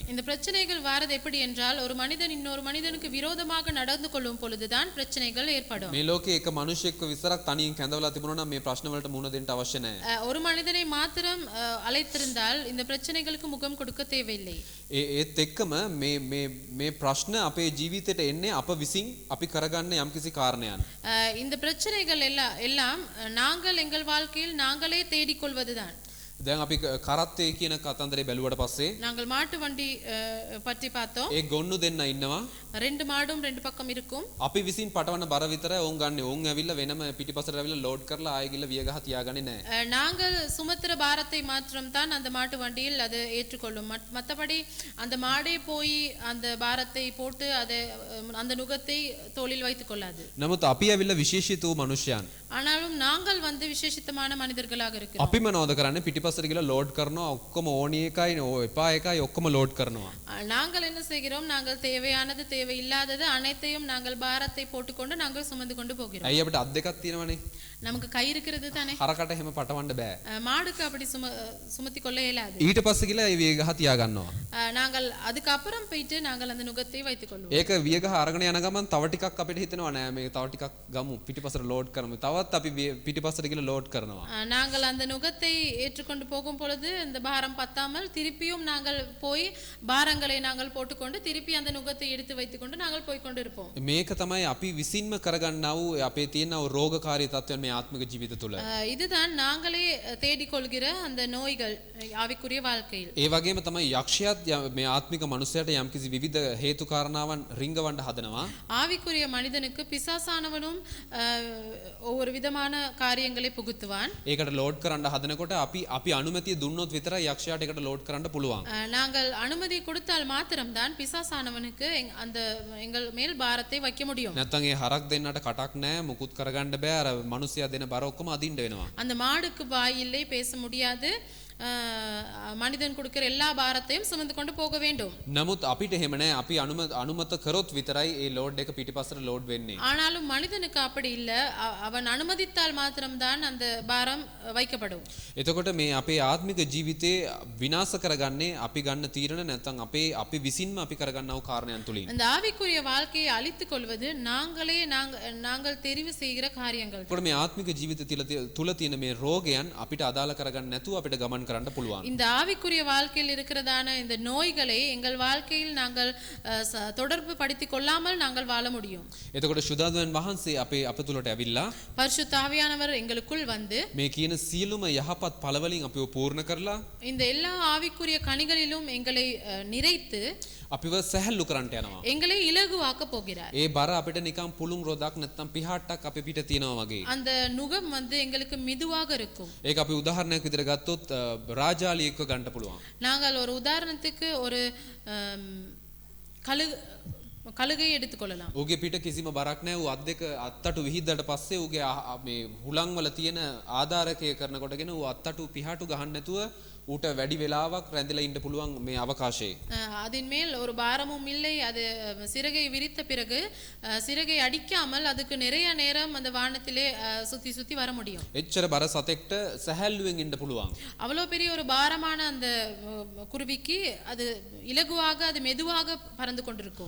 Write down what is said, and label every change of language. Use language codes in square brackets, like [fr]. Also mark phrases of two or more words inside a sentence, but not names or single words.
[ta] இந்த பிரச்சனைகள் வாரது எப்படி என்றால் ஒரு மனிதன் இன்னொரு மனிதனுக்கு விரோதமாக நடந்து கொள்ளும் பொழுதுதான் பிரச்சனைகள் ஏற்படும். [si] මේ ලෝකේ එක මිනිසෙක්ව විතරක් තනියෙන් කැඳවලා තිබුණා නම් මේ ප්‍රශ්න වලට මුහුණ දෙන්න අවශ්‍ය නැහැ. [ta] ஒரு மனிதனை மாத்திரம் அழைத்திருந்தால் இந்த பிரச்சனைகளுக்கு முகம் கொடுக்க தேவையில்லை. [si] ඒත් එක්කම මේ ප්‍රශ්න අපේ ජීවිතයට එන්නේ අප විසින් අපි කරගන්න යම්කිසි කාරණයක්. [ta] இந்த பிரச்சனைகள் எல்லாம் நாங்கள் எங்கள் வாழ்க்கையில் நாங்களே தேடிக்கொள்வதுதான். [si] දැන් අපි කරත්තේ කියන කතන්දරේ බැලුවට පස්සේ [ta] நாங்கள் மாட்டு வண்டி பற்றி பார்த்தோம். [si] ඒ ගොන්නු දෙන්න ඉන්නවා. [ta] ரெண்டு மாடும் ரெண்டு பக்கம் இருக்கும். [si] අපි විසින් පටවන බර විතරයි ඕන් ගන්න. ඕන් ඇවිල්ලා වෙනම පිටිපසට ඇවිල්ලා ලෝඩ් කරලා ආයෙ ගිහලා වියගහ තියාගන්නේ නැහැ. [ta] நாங்கள் சுமத்திர பாரத்தை மாத்திரம் தான் அந்த மாட்டு வண்டியில் அது ஏற்றுக்கொள்ளும். மற்றபடி அந்த மாடே போய் அந்த பாரத்தை போட்டு அதை அந்த நுகத்தை தோளில் வைத்துக் கொள்ளாது. [si] නමුත් අපි ඇවිල්ලා විශේෂිත වූ මනුෂ්‍යයන්. [ta] ஆனாலும் நாங்கள் வந்து விசேஷித்தமான மனிதர்களாக இருக்கிறோம். [si] අපි මොනවද කරන්නේ? පිටිපසට ගිහලා ලෝඩ් කරනවා. ඔක්කොම ඕනි එකයි එපා එකයි ඔක්කොම ලෝඩ් කරනවා. [ta] நாங்கள் என்ன செய்கிறோம்? நாங்கள் தேவையானது தேவையில்லாதது அனைத்தையும் நாங்கள் பாரத்தை போட்டுக்கொண்டு நாங்கள் சுமந்து கொண்டு போகிறோம். [si] ඇයි අපිට අත් දෙකක් තියෙනවනේ? [ta] நமக்கு கை இருக்கிறது தானே. [si] හරකට එහෙම පටවන්න බෑ. [ta] மாடுக்கு அப்படி சுமத்தி கொள்ள இயலாது. [si] ඊට පස්සේ ගිහලා ඒ වියගහ තියා ගන්නවා. [ta] நாங்கள் அதுக்கு அப்புறம் போயிட்டு நாங்கள் அந்த நுகத்தை வைத்துக் கொள்வோம். [si] ඒක වියගහ අරගෙන යන ගමන් තව ටිකක් අපිට හිතෙනවා නෑ මේ තව ටිකක් ගමු පිටිපසට ලෝඩ් කරමු. තවත් අපි පිටිපසට ගිහලා ලෝඩ් කරනවා. [ta] நாங்கள் அந்த நுகத்தை ஏற்றுக்கொண்டு போகும் பொழுது இந்த பாரம் பத்தாமல் திருப்பியும் நாங்கள் போய் பாரங்களை நாங்கள் போட்டுக்கொண்டு திருப்பி அந்த நுகத்தை எடுத்து வைத்துக்கொண்டு நாங்கள் போய் கொண்டு இருப்போம். [si] මේක තමයි අපි විසින්ම කරගන්නා වූ අපේ තියෙන රෝගකාරී තත්ත්වයන් මේ ආත්මික ජීවිත තුළ. [ta] இதுதான் நாங்களே தேடிக்கொள்கிற அந்த நோய்கள் ஆவிக்குரிய வாழ்க்கையில். [si] ඒ වගේම තමයි යක්ෂයාත් මේ ආත්මික මනුස්සයාට යම්කිසි විවිධ හේතු කාරණාවන් රිංගවන්න හදනවා. [ta] ஆவிக்குரிய மனிதனுக்கு பிசாசானவனும் ஒவ்வொரு விதமான காரியங்களை புகுத்துவான். [si] ඒකට ලෝඩ් කරන්න හදනකොට අපි අනුමැතිය දුන්නොත් විතරයි යක්ෂයාට ඒකට ලෝඩ් කරන්න පුළුවන්. [ta] நாங்கள் அனுமதி கொடுத்தால் மாத்திரம்தான் பிசாசானவனுக்கு அந்த எங்கள் மேல் பாரத்தை வைக்க முடியும். [si] නැත්නම් ඒ හරක් දෙන්නට කටක් නැහැ මුකුත් කරගන්න බෑ අර මිනිස්සයා දෙන බර ඔක්කොම අදින්න වෙනවා. [ta] அந்த மாடுக்கு வாய் இல்லை, பேச முடியாது. மனிதன் கொடுக்கிற எல்லா பாரத்தையும் சுமந்து கொண்டு போக வேண்டும். [si] නමුත් අපිට එහෙම නැහැ. අපි අනුමත කරොත් විතරයි ඒ ලෝඩ් එක පිටිපස්සට ලෝඩ් වෙන්නේ. [ta] ஆனாலும் மனிதனுக்கு அப்படி இல்ல. அவன் அனுமதித்தால் மாத்திரம்தான் அந்த பாரம் வைக்கப்படும். [si] එතකොට මේ අපේ ආත්මික ජීවිතේ විනාශ කරගන්නේ අපි ගන්න තීරණ නැත්නම් අපි විසින්ම අපි කරගන්නා වූ කාරණයන් තුලින්. [ta] அந்த ஆவிக்குரிய வாழ்க்கையை அழித்துக் கொள்வது நாங்கள் தெரிவு செய்கிற காரியங்கள். [si] ඒකට මේ ආත්මික ජීවිත තුල තියෙන මේ රෝගයන් අපිට අදාළ කරගන්න නැතුව අපිට ගමන් කරන්න පුළුවන්. [ta] இந்த ஆவிக்குரிய வாழ்க்கையில் இருக்கிறதான இந்த நோய்களை எங்கள் வாழ்க்கையில் நாங்கள் தொடர்பு படுத்திக் கொள்ளாமல் நாங்கள் வாழ முடியும். [si] එතකොට ශුද්ධාත්මයන් වහන්සේ අප තුලට ඇවිල්ලා [ta] பரிசுத்த ஆவியானவர் எங்களுக்குள் வந்து [si] මේ කියන සියලුම යහපත් ඵලවලින් අපිව පූර්ණ කරලා [ta] இந்த எல்லா ஆவிக்குரிய கனிகளிலும் எங்களை நிறைத்து [si] අපිව සැහැල්ලු කරන්නට යනවා. [ta] எங்களை இலகுவாக்க போகிறார். [si] ඒ බර අපිට නිකන් පුළුන් රොදක් නැත්නම් පිහාට්ටක් අපේ පිට තියනවා වගේ. [ta] அந்த நுகம் வந்து எங்களுக்கு மிதுவாக இருக்கும். [si] ඒක අපි උදාහරණයක් විදිහට ගත්තොත් රාජාලියෙක්ව ගන්න පුළුවන්. [ta] நாங்கள் ஒரு உதாரணத்துக்கு ஒரு කලගය எடுத்துக்கொள்ளலாம். [si] ඌගේ පිට කිසිම බරක් නැහැ. ඌ අත් දෙක අත්තටු විහිද්දට පස්සේ ඌගේ මේ හුලං වල තියෙන ආධාරකය කරනකොටගෙන ඌ අත්තටු පිහාටු ගහන්න නැතුව ඌට වැඩි වෙලාවක් රැඳිලා ඉන්න පුළුවන් මේ අවකාශයේ. [ta] அதின் மேல் ஒரு பாரமும் இல்லை. அது சிறகை விரித்த பிறகு சிறகை அடிக்காமல் அதுக்கு நிறைய நேரம் அந்த வானத்திலே சுத்தி சுத்தி வர முடியும். [si] එච්චර බර සතෙක්ට සැහැල්ලුවෙන් ඉන්න පුළුවන්. [ta] அவ்வளவு பெரிய ஒரு பாரமான அந்த குருவிக்கு அது இலகுவாக அது மெதுவாக பறந்து கொண்டிருக்கும்.